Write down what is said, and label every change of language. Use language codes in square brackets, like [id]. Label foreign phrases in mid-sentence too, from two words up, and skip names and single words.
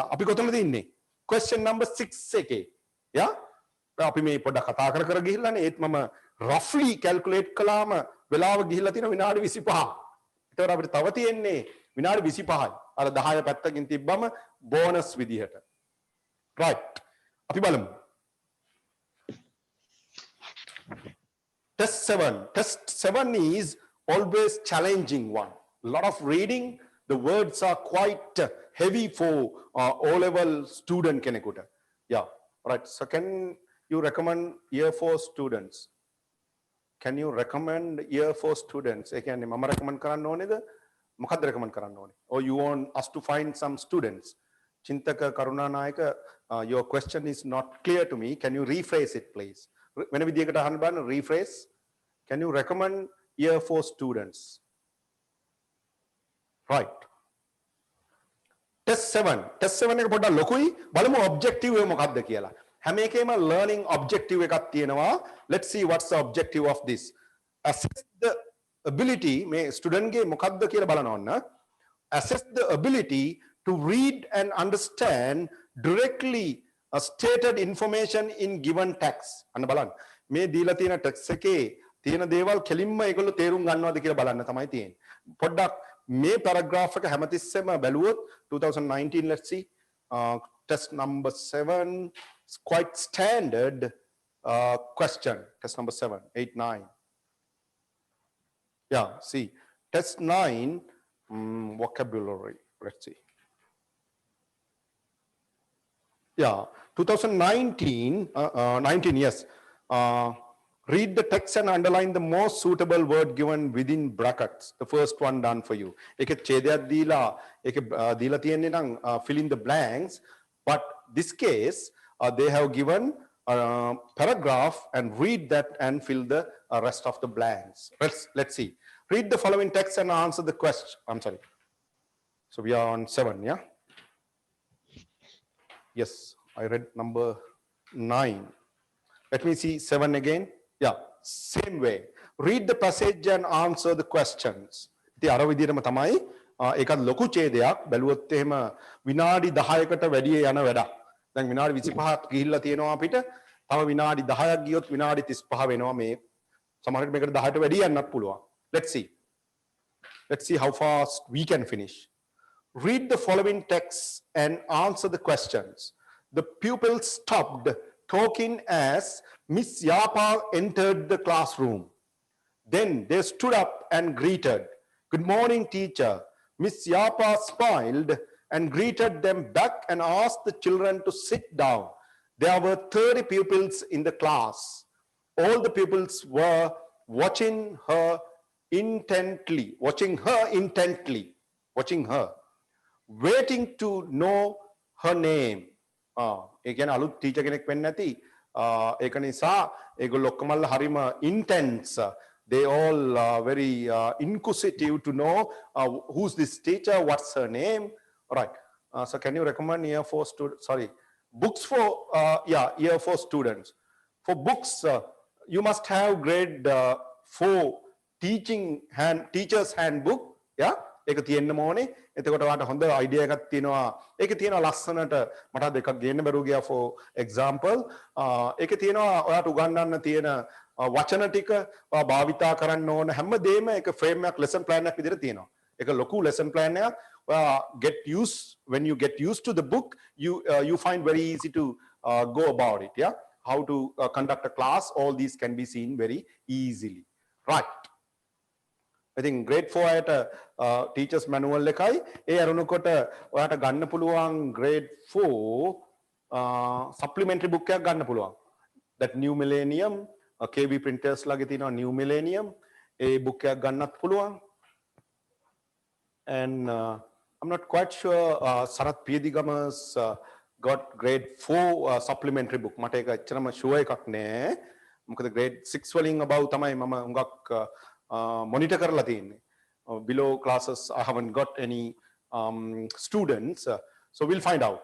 [si] අපි කොතනද ඉන්නේ [en] question number 6 [si] එකේ යා අපි මේ පොඩ්ඩක් කතා කර ගිහිල්ලානේ ඒත් මම [en] roughly calculate [si] කළාම වෙලාව ගිහිල්ලා තියෙන විනාඩි 25 ඒතර අපිට තව තියෙන්නේ විනාඩි 25යි අර 10 පැත්තකින් තිබ්බම බෝනස් විදිහට right අපි බලමු [en] test 7 is always challenging one. A lot of reading. The words are quite heavy for O-level student කෙනෙකුට. Yeah, right. So can you recommend year 4 students? Can you recommend year 4 students? [si] ඒ කියන්නේ මම recommend කරන්න ඕනේද? මොකක්ද recommend කරන්න ඕනේ? [en] Or you want us to find some students? චින්තක කරුණානායක, your question is not clear to me. Can you rephrase it please? [si] වෙන විදියකට අහන්න බලන්න rephrase. [en] Can you recommend year 4 students? [si] Right. Test 7 එක පොඩ්ඩක් ලොකුයි. බලමු objective එක මොකක්ද කියලා. හැම එකේම [en] learning objective [si] එකක් තියෙනවා. [en] Let's see what's the objective of this. Assess the ability [si] මේ student ගේ මොකක්ද කියලා බලන්න ඕන. [en] Assess the ability to read and understand directly stated information in given text. [si] අන්න බලන්න. මේ දීලා තියෙන text එකේ තියෙන දේවල් කෙලින්ම ඒගොල්ලෝ තේරුම් ගන්නවද කියලා බලන්න තමයි තියෙන්නේ. පොඩ්ඩක් මේ [en] paragraph [si] එක හැමතිස්සෙම බැලුවොත් [en] 2019 let's see test number 7 is quite standard question. Test number 7 8 9 yeah see test 9 vocabulary let's see yeah 2019 19 yes read the text and underline the most suitable word given within brackets. The first one done for you. [si] Ek ඡේදයක් දීලා ඒක දීලා තියෙන්නේ නම් [en] fill in the blanks, but this case they have given paragraph and read that and fill the rest of the blanks. Let's see. Read the following text and answer the question. I'm sorry. So we are on 7, yeah? Yes, I read number 9. Let me see 7 again. Yeah, same way. Read the passage and answer the questions. [si] ඉතින් අර විදිහටම තමයි ඒකත් ලොකු ඡේදයක් බැලුවොත් එහෙම විනාඩි 10කට වැඩි යන වැඩක්. දැන් විනාඩි 25ක් ගිහිල්ලා තියෙනවා අපිට. තව විනාඩි 10ක් ගියොත් විනාඩි 35 වෙනවා මේ. සමහරවිට මේකට 10ට වැඩි යන්නත් පුළුවන්. [en] Let's see how fast we can finish. Read the following text and answer the questions. The pupils stopped talking as Miss Yapa entered the classroom. Then they stood up and greeted. Good morning, teacher. Miss Yapa smiled and greeted them back and asked the children to sit down. There were 30 pupils in the class. All the pupils were watching her intently, waiting to know her name. [si] ඒ කියන්නේ අලුත් ටීචර් කෙනෙක් වෙන්න නැති ඒක නිසා ඒගොල්ලෝ ඔක්කොමල්ල හරිම intense. [en] They all very inquisitive to know who's this teacher, what's her name. All right. So can you recommend year 4 students? Sorry, books for year 4 students. For books, you must have grade 4 teacher's handbook. Yeah. [si] ඒක තියෙන්න ඕනේ. එතකොට ඔයාලට හොඳ අයිඩියා එකක් තියෙනවා. ඒකේ තියෙනවා ලස්සනට මට දෙකක් ගේන්න බැරුව ගියා for example. ඒකේ තියෙනවා ඔයාලට උගන්වන්න තියෙන වචන ටික ඔයා භාවිතා කරන්න ඕන හැමදේම ඒක ෆ්‍රේම් එකක් [en] lesson plan [si] එකක් විදිහට තියෙනවා. ඒක ලොකු [en] lesson plan [si] එකක්. [en] ඔයා when you get used to the book, you find very easy to go about it. Yeah, how to conduct a class. All these can be seen very easily. Right. I think grade 4 [si] අයට [en] teachers manual [si] එකයි ඒ අරුණකොට ඔයාට ගන්න පුළුවන් [en] grade 4 supplementary book [si] එකක් ගන්න පුළුවන්. That new millennium KB printers ලාගේ තියෙනවා new millennium ඒ book එකක් ගන්නත් පුළුවන්. [en] And I'm not quite sure Sarath Piyadigamas got grade 4 supplementary book. [si] මට ඒක ඇත්තටම sure එකක් නෑ. මොකද grade 6 වලින් above තමයි මම හුඟක් monitor කරලා තියෙන්නේ. [en] Below classes I haven't got any students, so we'll find out.